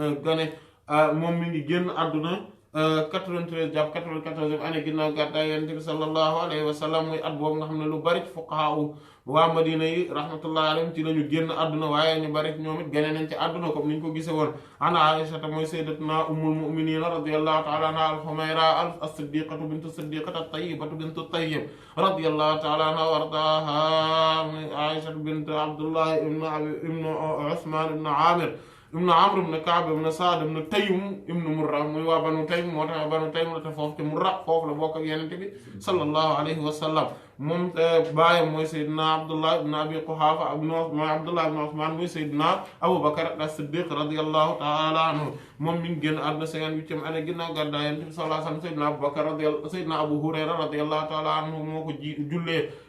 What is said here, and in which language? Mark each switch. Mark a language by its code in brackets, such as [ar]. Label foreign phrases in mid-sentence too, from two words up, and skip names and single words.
[wo] génn àdduna 93 jàpp 94e année ginnaaw gàddaay Yonent bi [ar] صلى الله عليه وسلم [wo] muy at boobu nga xam ne lu bari ci fuqahaa waa Madina yi [ar] رحمة الله عليهم [wo] ci lañu génn àdduna waaye ñu bari ñoom it gane nañ ci àdduna comme niñ ko gisee woon an Aisha mooy [ar] سيدتنا أم المؤمنين رضي الله تعالى عنها الحميراء الصديقة بنت الصديقة الطيبة بنت الطيب رضي الله تعالى عنها وأرضاها [wo] Aisha bint Abdullah ibn Usman ibn Amir ibn Amr ibn Ka'b ibn Sa'd ibn Taym ibn Murra muy waa Banu Taym moo tax Banu Taym la te foofu te Murra foofu la bokk ak Yonent bi [ar] صلى الله عليه وسلم [wo] moom baayam mooy Seydina Abdullah ibn Abi Quhafa mooy Abdullah ibn Usman muy Seydina Abu Bakr as-Siddiq [ar] رضي الله تعالى عنه [wo] moom mi ngi génn àdduna 58e année ginnaaw gàddaay Yonent bi [ar] صلى الله عليه وسلم [wo] Seydina Abu Bakr Seydina Abu Hurayra [ar] رضي الله تعالى عنه [wo] moo ko jullee ñu